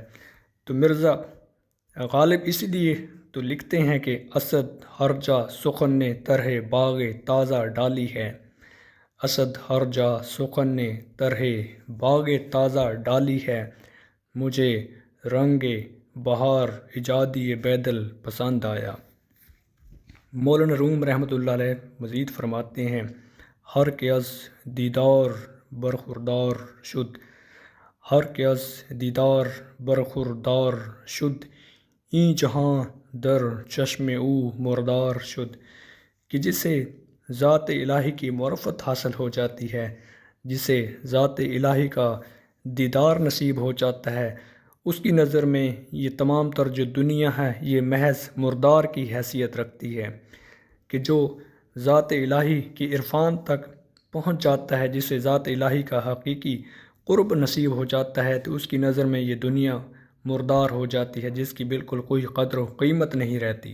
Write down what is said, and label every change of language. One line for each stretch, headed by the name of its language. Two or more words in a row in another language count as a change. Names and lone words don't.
Urdu: تو مرزا غالب اسی لیے تو لکھتے ہیں کہ اسد ہر جا سخن نے طرح باغ تازہ ڈالی ہے، اسد ہر جا سخن نے طرح باغ تازہ ڈالی ہے، مجھے رنگ بہار ایجادی بیدل پسند آیا۔ مولانا روم رحمۃ اللہ علیہ مزید فرماتے ہیں
Persian: ہر کے از دیدار برخوردار شد، ہر کے از دیدار برخوردار شد، این جہاں در چشم او مردار شد،
Urdu: کہ جسے ذات الہی کی معرفت حاصل ہو جاتی ہے، جسے ذات الہی کا دیدار نصیب ہو جاتا ہے، اس کی نظر میں یہ تمام تر جو دنیا ہے یہ محض مردار کی حیثیت رکھتی ہے، کہ جو ذات الہی کی عرفان تک پہنچ جاتا ہے، جسے ذات الہی کا حقیقی قرب نصیب ہو جاتا ہے، تو اس کی نظر میں یہ دنیا مردار ہو جاتی ہے، جس کی بالکل کوئی قدر و قیمت نہیں رہتی۔